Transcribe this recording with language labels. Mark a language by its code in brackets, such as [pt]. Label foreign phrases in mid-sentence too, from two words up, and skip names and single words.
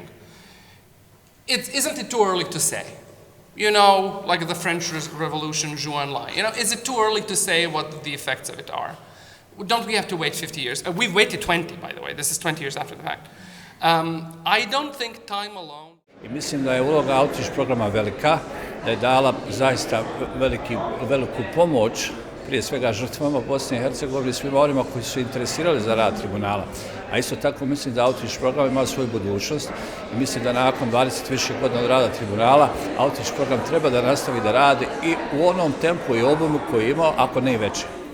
[en] Isn't it too early to say? Like the French Revolution, Juin Lai. Is it too early to say what the effects of it are? Don't we have to wait 50 years? We've waited 20, by the way. This is 20 years after the fact. I don't think time alone... [bs] I mislim da je uloga outreach programa velika, da je dala zaista veliku pomoć, prije svega žrtvama Bosne i Hercegovine i svima onima koji su interesirali za rad tribunala. A isto tako mislim da outreach program ima svoju budućnost i mislim da nakon 20 više godina od rada tribunala outreach program treba da nastavi da radi i u onom tempu i obimu koji je imao, ako ne i veće.